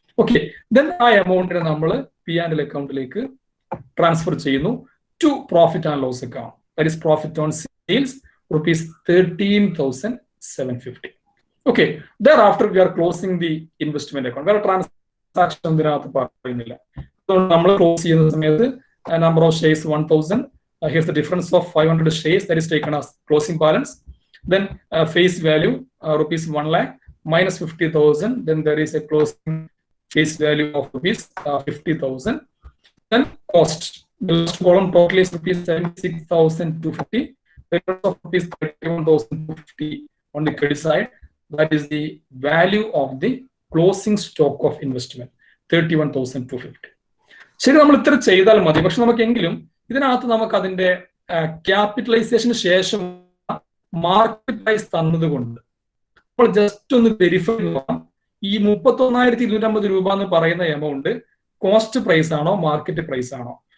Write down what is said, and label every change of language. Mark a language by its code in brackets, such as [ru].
[ml] Okay, then ആ എമൗണ്ടിനെ നമ്മൾ P&L അക്കൗണ്ടിലേക്ക് ട്രാൻസ്ഫർ ചെയ്യുന്നു [en] To profit and loss account. That is profit on sales ₹13,750. Okay, thereafter we are closing the investment account. [ml] വേറെ transaction ഇതിനകത്ത് പറയുന്നില്ല. നമ്മൾ ക്ലോസ് ചെയ്യുന്ന സമയത്ത് [en] number of shares [ml] 1,000. [en] Here's the difference of 500 shares that is taken as closing balance. Then face value ₹1 lakh minus 50,000. Then there is a closing face value of ₹50,000. Then cost. The last column total is ₹76,250. The rest of ₹31,250 on the credit side. That is the value of the closing stock of investment, 31,250. [ml] ശരി, നമ്മൾ ഇത്ര ചെയ്താൽ മതി. പക്ഷെ നമുക്കെങ്കിലും ഇതിനകത്ത് നമുക്ക് അതിന്റെ ക്യാപിറ്റലൈസേഷന് ശേഷം മാർക്കറ്റ് പ്രൈസ് തന്നതുകൊണ്ട് നമ്മൾ ജസ്റ്റ് ഒന്ന് വെരിഫൈ ചെയ്യാം. ഈ 31,250 രൂപ എന്ന് പറയുന്ന എമൗണ്ട് കോസ്റ്റ് പ്രൈസ് ആണോ മാർക്കറ്റ് പ്രൈസ് ആണോ?